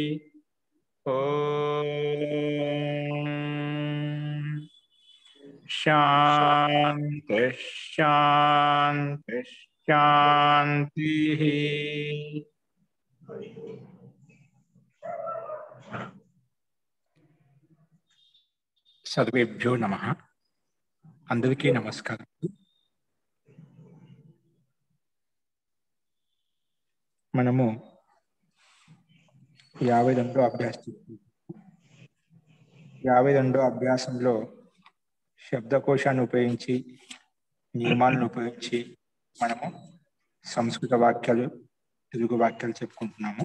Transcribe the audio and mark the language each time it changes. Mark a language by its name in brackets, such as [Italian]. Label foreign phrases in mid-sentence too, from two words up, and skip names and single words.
[Sanskrit] ओम शांति शांति शांति। सर्वेभ्यो नमः। [Telugu] అందరికీ నమస్కారం। మనము 52వ అభ్యాసం 52వ అభ్యాసంలో శబ్దకోశాన్ని ఉపయోగించి నియమాలను ఉపయోగించి మనము సంస్కృత వాక్యాలు తెలుగు వాక్యాలు చెప్పుకుంటున్నాము.